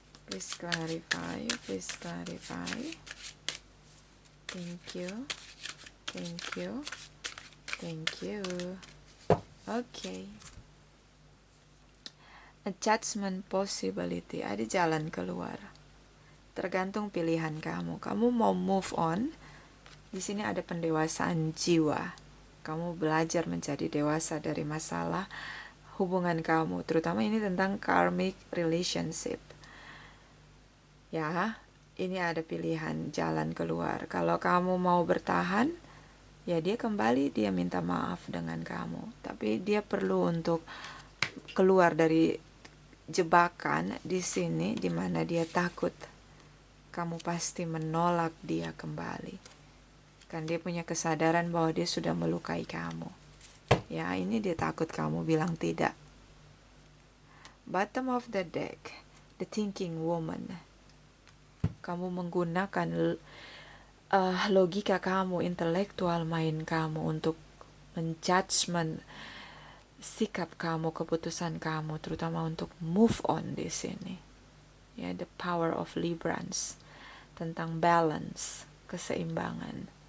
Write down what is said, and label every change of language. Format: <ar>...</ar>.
<en>Please clarify, please clarify. Thank you. Thank you. Thank you. Okay. Adjustment possibility.</en> <id>Ada jalan keluar. Tergantung pilihan kamu. Kamu mau move on. Di sini ada pendewasaan jiwa. Kamu belajar menjadi dewasa dari masalah hubungan kamu. Terutama ini tentang karmic relationship. Ya, ini ada pilihan jalan keluar. Kalau kamu mau bertahan, ya dia kembali, dia minta maaf dengan kamu. Tapi dia perlu untuk keluar dari jebakan di sini, di mana dia takut kamu pasti menolak dia kembali. Kan dia punya kesadaran bahwa dia sudah melukai kamu. Ya, ini dia takut kamu bilang tidak.</id> <en>Bottom of the deck, the thinking woman.</en> <id>Kamu menggunakan logika kamu, intelektual mind kamu untuk menjudgment sikap kamu, keputusan kamu, terutama untuk move on di sini.</id> <en>Ya, the power of Librans tentang balance, keseimbangan.</en>